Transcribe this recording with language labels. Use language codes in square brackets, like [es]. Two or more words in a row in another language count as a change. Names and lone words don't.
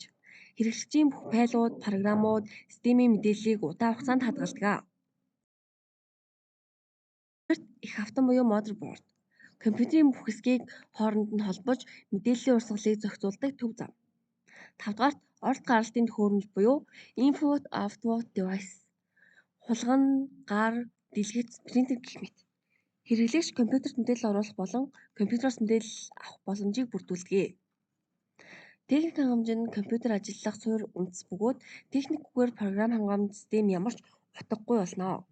[mn] Хэрэглэгчийн бүх файлууд, програмууд, системийн мэдээллийг удаан хугацаанд хадгалдаг. Их автан буюу motherboard. Компьютерийн бүх хэсгийг хооронд нь холбож мэдээллийн урсгалыг зохицуулдаг төв зам. Тавдугаарт орд гаралтын төхөөрөмж буюу [en] input output device. [mn] Хулган, гар, дэлгэц, принтер гэх мэт. Хэрэглэгч компьютерт мэдээлэл оруулах болон компьютероос мэдээлэл авах боломжийг бүрдүүлдэг. Техник хангамж нь компьютер ажиллах суурь үндэс бөгөөд техникгүйгээр програм хангамж систем ямар ч утгагүй болно.